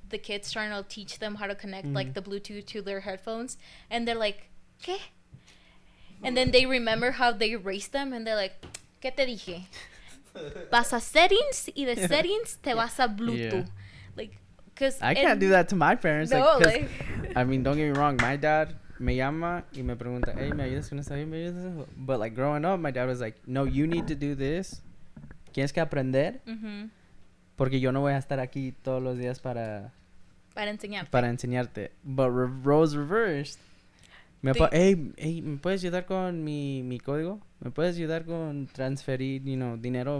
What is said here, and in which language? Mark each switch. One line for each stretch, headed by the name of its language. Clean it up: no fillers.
English: The kids trying to teach them how to connect like the Bluetooth to their headphones, and they're like, ¿qué? And then they remember how they erased them, and they're like,
Spanish: ¿qué te dije? Vas a settings, y de settings te vas a Bluetooth.
English: Yeah. Like, cause I can't do that to my parents. No, like, I mean, don't get me wrong. My dad
Spanish: me llama y me pregunta, hey, ¿me ayudas con esto? Hey, ¿me ayudas con esto?
English: But like growing up, my dad was like, no, you need to do this.
Spanish: Tienes que aprender. Porque yo no voy a estar aquí todos los días para enseñarte.
English: But roles reversed. Hey,
Spanish: ¿me puedes ayudar con mi código? ¿Me puedes ayudar con transferir, dinero?